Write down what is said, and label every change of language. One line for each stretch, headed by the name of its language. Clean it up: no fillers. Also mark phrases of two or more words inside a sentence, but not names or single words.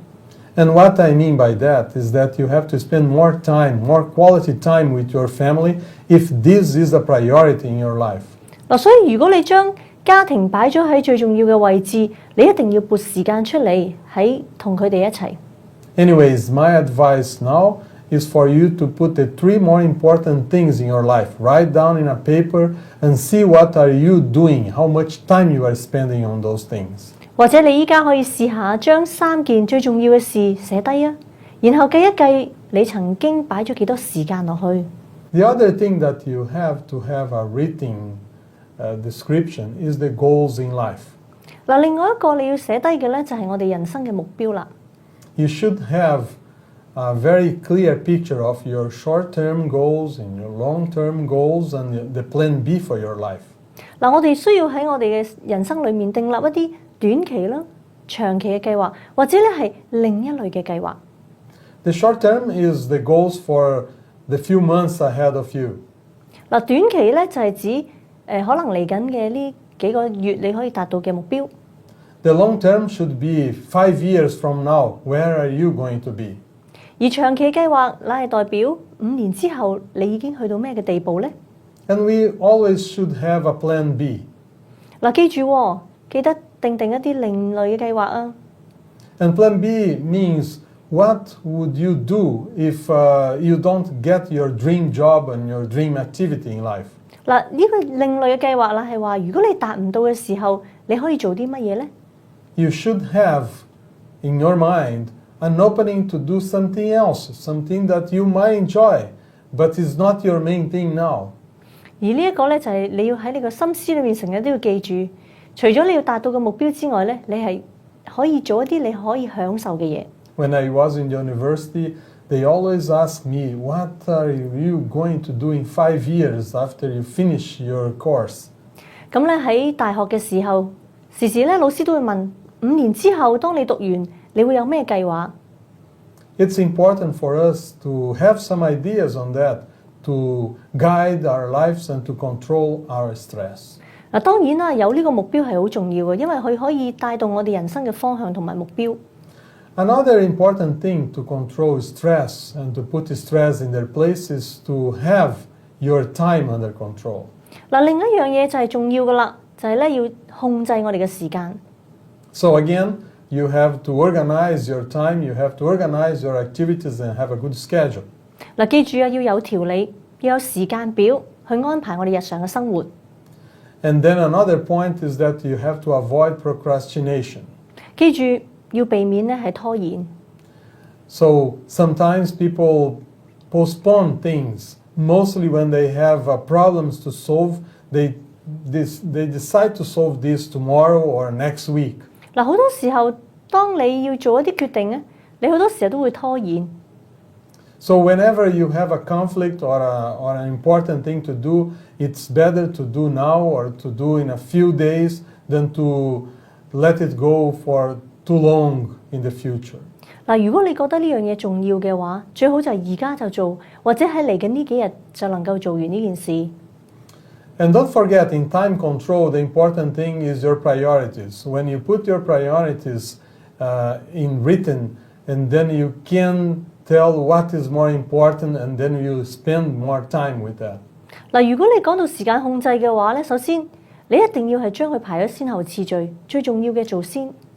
English: And what I mean by that is that you have to spend more time, more quality time with your family if this is a priority in your life.
Cantonese: 嗱，所以如果你將家庭擺咗喺最重要嘅位置，你一定要撥時間出嚟喺同佢哋一齊。
English: Anyways, my advice now is for you to put the three more important things in your life. Write down in a paper and see what are you doing, how much time you are spending on those things.
Cantonese: 或者你依家可以試下將3件最重要嘅事寫低啊，然後計一計你曾經擺咗幾多時間落去。
English: The other thing that you have to have a written description is the goals in life.
Cantonese: 嗱，另外一個你要寫低嘅咧就係我哋人生嘅目標啦。
English: You should have a very clear picture of your short-term goals and your long-term goals and the plan B for your life.
Cantonese: 嗱，我哋需要喺我哋嘅人生裏面訂立一啲短期啦、長期嘅計劃，或者咧係另一類嘅計劃。
English: The short term is the goals for the few months ahead of you.
Cantonese: 嗱，短期咧就係指可能嚟緊嘅呢幾個月你可以達到嘅目標。
English: The long term should be 5 years from now. Where are you going to be?
Cantonese: 而長期計劃乃係代表5年之後你已經去到咩嘅地步呢？
English: And we always should have a plan B.
Cantonese: 嗱，記住喎，記得定一啲另類嘅計劃啊！
English: And plan B means what would you do if you don't get your dream job and your dream activity in life?
Cantonese: 嗱，呢個另類嘅計劃啦，係話如果你達唔到嘅時候，你可以做啲乜嘢呢？
English: You should have in your mind an opening to do something else, something that you might enjoy, but is not your main thing now.
Cantonese: 而呢一個咧就係你要喺你個心思裏面成日都要記住，除咗你要達到嘅目標之外咧，你係可以做一啲你可以享受嘅嘢。
English: When I was in university, they always asked me, what are you going to do in 5 years after you finish your course?
Cantonese: 咁咧喺大學嘅時候，時時咧老師都會問5年之後，當你讀完，你會有咩計劃？
English: It's important for us to have some ideas on that, to guide our lives and to control our stress.
Cantonese: 嗱，當然啦，有呢個目標係好重要嘅，因為佢可以帶動我哋人生嘅方向同埋目標。
English: Another important thing to control stress and to put stress in their place is to have your time under control.
Cantonese: 嗱，另一樣嘢就係重要噶啦，就係咧要控制我哋嘅時間。
English: So again, you have to organize your time, you have to organize your activities and have a good schedule.
Cantonese: 嗱，記住啊，要有條理，要有時間表去安排我哋日常嘅生活。
English: And then another point is that you have to avoid procrastination.
Cantonese: 記住要避免咧係拖延。
English: So sometimes people postpone things, mostly when they have problems to solve. They decide to solve this tomorrow or next week.
Cantonese: 嗱，好多時候當你要做一啲決定咧，你好多時候都會拖延。
English: So whenever you have a conflict or an important thing to do, it's better to do now or to do in a few days than to let it go for too long in the future.
Cantonese: 嗱，如果你覺得呢樣嘢重要嘅話，最好就係而家就做，或者喺嚟緊呢幾日就能夠做完呢件事。
English: And don't forget, in time control, the important thing is your priorities. When you put your priorities in written, and then you can tell what is more important, and then you spend more time with that.
Cantonese: 嗱，如果你講到時間控制嘅話咧，首先你一定要係將佢排咗先後次序，最重要嘅做先。